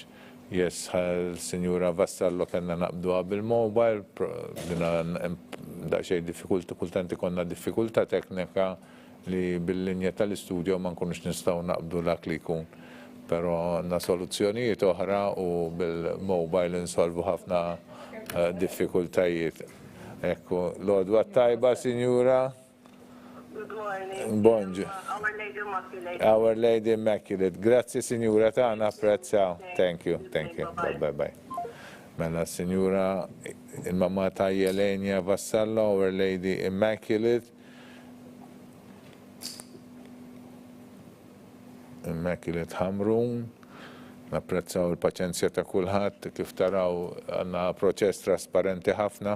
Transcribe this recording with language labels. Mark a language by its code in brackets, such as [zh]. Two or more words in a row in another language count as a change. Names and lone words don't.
[mt] Yes, Sinjura Vassallo kellna naqbduha bil-mobile, daqsxejn diffikulta, kultanti konna diffikulta teknika li bil-linja tal-istudio ma nkunux nistgħu naqbdu dak li jkun. Però għandna soluzzjonijiet oħra u bil-mobile insolvu ħafna diffikultajiet. Ekku, l-odwa tajba, Sinjura. [en] Good morning. [mt] Bonġu. Our Lady Immaculate. Our Lady Immaculate. Grazzi, Sinjura, tagħna apprezzaw. [en] Thank you. Bye. [mt] Mela, Sinjura, il-mamma ta' Jelenia Vassallo, Our Lady Immaculate. Immaculate Hamrun. Napprezzaw il-paċenzja ta' kulħadd, kif taraw għandna proċess trasparenti ħafna.